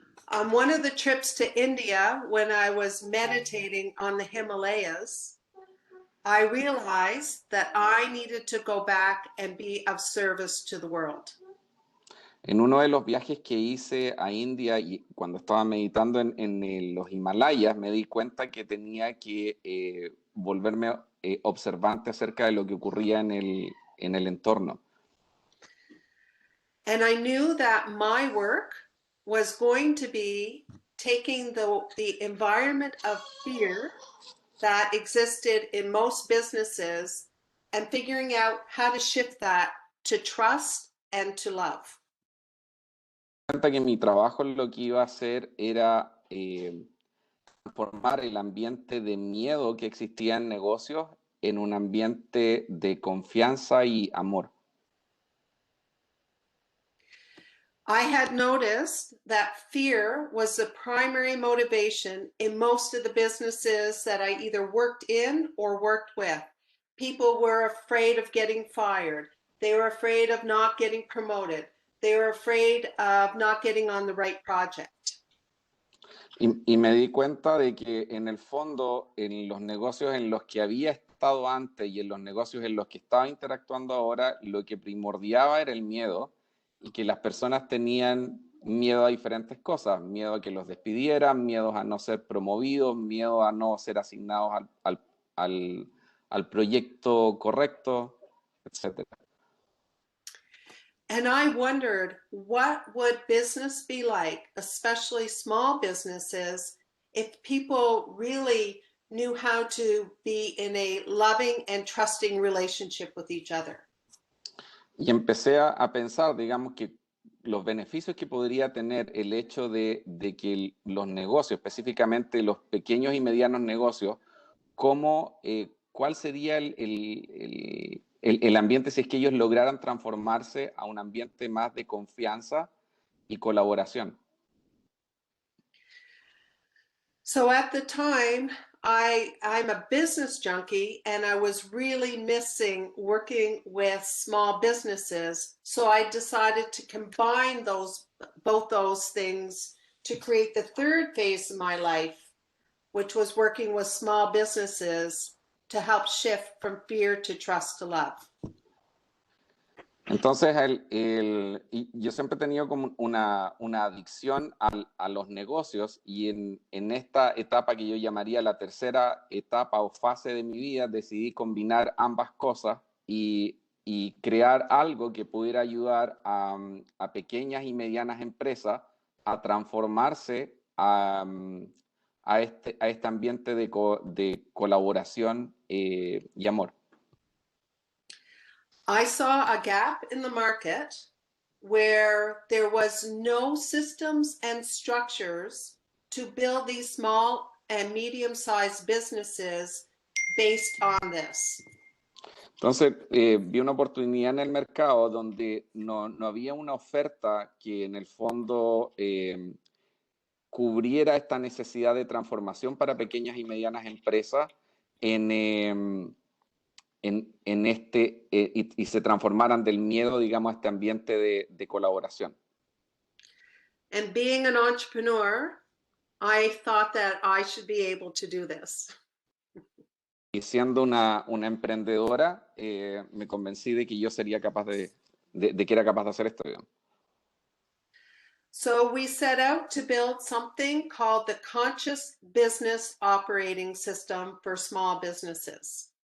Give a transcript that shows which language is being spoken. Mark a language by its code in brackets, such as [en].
[en] On one of the trips to India, when I was meditating on the Himalayas, I realized that I needed to go back and be of service to the world. [es] En uno de los viajes que hice a India, y cuando estaba meditando en los Himalayas, me di cuenta que tenía que volverme observante acerca de lo que ocurría en el entorno. [en] And I knew that my work was going to be taking the environment of fear that existed in most businesses and figuring out how to shift that to trust and to love. [es] Cuenta que mi trabajo lo que iba a hacer era transformar el ambiente de miedo que existía en negocios en un ambiente de confianza y amor. [en] I had noticed that fear was the primary motivation in most of the businesses that I either worked in or worked with. People were afraid of getting fired. They were afraid of not getting promoted. They were afraid of not getting on the right project. [es] Y me di cuenta de que en el fondo, en los negocios en los que había estado antes y en los negocios en los que estaba interactuando ahora, lo que primordiaba era el miedo, y que las personas tenían miedo a diferentes cosas: miedo a que los despidieran, miedo a no ser promovidos, miedo a no ser asignados al proyecto correcto, etc. [en] And I wondered, what would business be like, especially small businesses, if people really knew how to be in a loving and trusting relationship with each other? [es] Y empecé a pensar, digamos, que los beneficios que podría tener el hecho de que los negocios, específicamente los pequeños y medianos negocios, cuál sería el ambiente si es que ellos lograran transformarse a un ambiente más de confianza y colaboración. [en] So at the time, I'm a business junkie, and I was really missing working with small businesses. So I decided to combine both those things to create the third phase of my life, which was working with small businesses to help shift from fear to trust to love. [es] Entonces, yo siempre he tenido como una adicción a los negocios, y en esta etapa que yo llamaría la tercera etapa o fase de mi vida, decidí combinar ambas cosas y crear algo que pudiera ayudar a pequeñas y medianas empresas a transformarse a este ambiente de colaboración y amor. [en] I saw a gap in the market where there was no systems and structures to build these small and medium-sized businesses based on this. [es] Entonces, vi una oportunidad en el mercado donde no había una oferta que en el fondo cubriera esta necesidad de transformación para pequeñas y medianas empresas y se transformaran del miedo, digamos, a este ambiente de colaboración. [en] And being an entrepreneur, I thought that I should be able to do this. [es] Y siendo una emprendedora, me convencí de que yo sería capaz de que era capaz de hacer esto, digamos. [en] So we set out to build something called the Conscious Business Operating System for Small Businesses.